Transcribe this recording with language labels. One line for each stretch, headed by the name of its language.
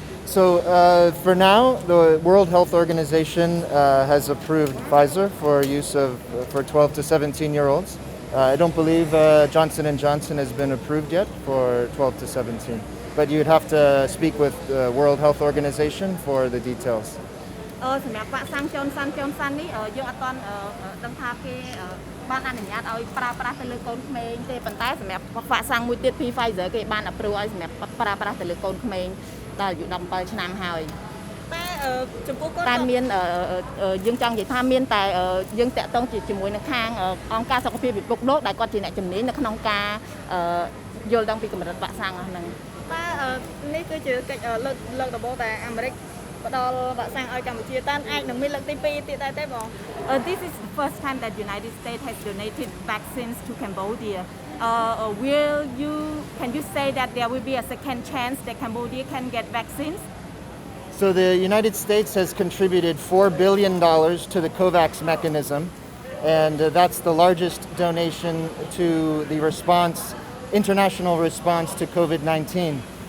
English: So for now, the World Health Organization has approved Pfizer for use of for 12 to 17-year-olds. I don't believe Johnson and Johnson has been approved yet for 12 to 17, but you'd have to speak with the World Health Organization for the details.
Khmer: សម្រាប់វ៉ាក់សាំង Johnson Johnson នេះយើងអត់ទាន់ដឹងថាគេបានអនុញ្ញាតឲ្យប្រើប្រាស់ទៅលើកូនក្មេងទេប៉ុន្តែសម្រាប់វ៉ាក់សាំងមួយទៀតពី Pfizer គេបាន approve ឲ្យសម្រាប់ប្រើប្រាស់ទៅលើកូនក្មេងដល់អាយុ17ឆ្នាំហើយតែចំពោះគាត់តែមានយើងចង់និយាយថាមានតែយើងតាក់ទងជាមួយនឹងខាងអង្គការសុខភាពពិភពលោកដែលគាត់ជាអ្នកជំនាញនៅក្នុងការ យល់ដឹងពីកម្រិតវ៉ាក់សាំងហ្នឹងតែនេះគឺជាកិច្ចលើកដំបូងតែអាមេរិកផ្ដល់វ៉ាក់សាំងឲ្យកម្ពុជាតែអាចនឹងមានលើកទី2ទៀតដែរទេបង
English: This is the first time that United States has donated vaccines to Cambodia. Can you say that there will be a second chance that Cambodia can get vaccines? So the United States has contributed $4 billion to the COVAX mechanism, and that's the largest donation to the international response to COVID-19.